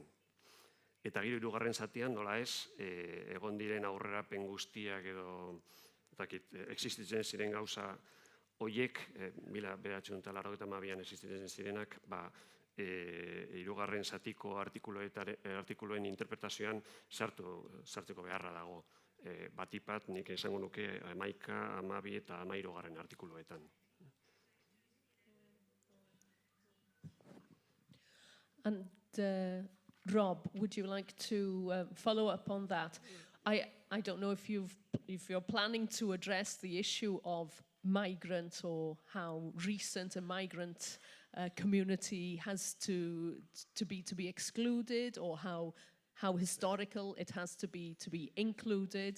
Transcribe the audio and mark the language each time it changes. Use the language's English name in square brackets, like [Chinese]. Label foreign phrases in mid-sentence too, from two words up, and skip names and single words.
[Basque] Eta gero hirugarren zatian, nola ez, egon diren aurrerapen guztiak edo existitzen ziren gauza horiek, 1982an existitzen zirenak, hirugarren zatiko artikuloen interpretazioan sartzeko beharra dago. Batipat, nik esango nuke 11, 12 eta 13 artikuluetan. [English] And Rob, would you like to follow up on that? I don't know if you're planning to address the issue of migrant or how recent a migrant community has to be excluded, or how historical it has to be included.